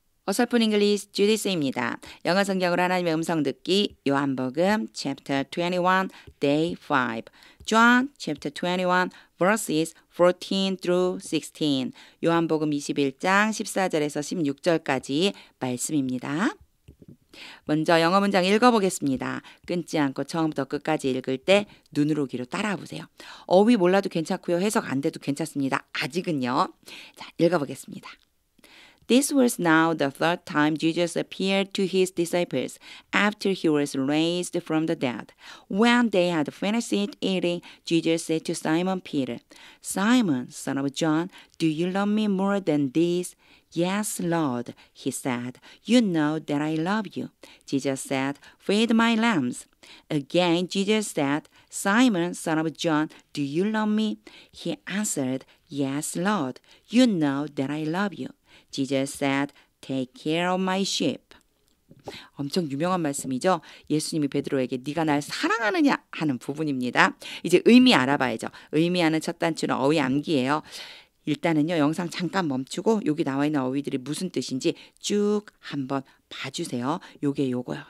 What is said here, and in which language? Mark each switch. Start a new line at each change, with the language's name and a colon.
Korean: 어설픈 잉글리시 주디스입니다. 영어 성경으로 하나님의 음성 듣기 요한복음
English: chapter 21 day 5 John chapter 21 verses 14 through 16
Korean: 요한복음 21장 14절에서 16절까지 말씀입니다. 먼저 영어 문장 읽어보겠습니다. 끊지 않고 처음부터 끝까지 읽을 때 눈으로 귀로 따라와 보세요. 어휘 몰라도 괜찮고요. 해석 안 돼도 괜찮습니다. 아직은요. 자, 읽어보겠습니다.
English: This was now the third time Jesus appeared to his disciples after he was raised from the dead. When they had finished eating, Jesus said to Simon Peter, Simon, son of John, do you love me more than these? Yes, Lord, he said. You know that I love you. Jesus said, Feed my lambs. Again, Jesus said, Simon, son of John, do you love me? He answered, Yes, Lord, you know that I love you. Jesus said, Take care of my sheep.
Korean: 엄청 유명한 말씀이죠. 예수님이 베드로에게 네가 날 사랑하느냐 하는 부분입니다. 이제 의미 알아봐야죠. 의미하는 첫 단추는 어휘 암기예요. 일단은요. 영상 잠깐 멈추고 여기 나와 있는 어휘들이 무슨 뜻인지 쭉 한번 봐주세요. 요거요.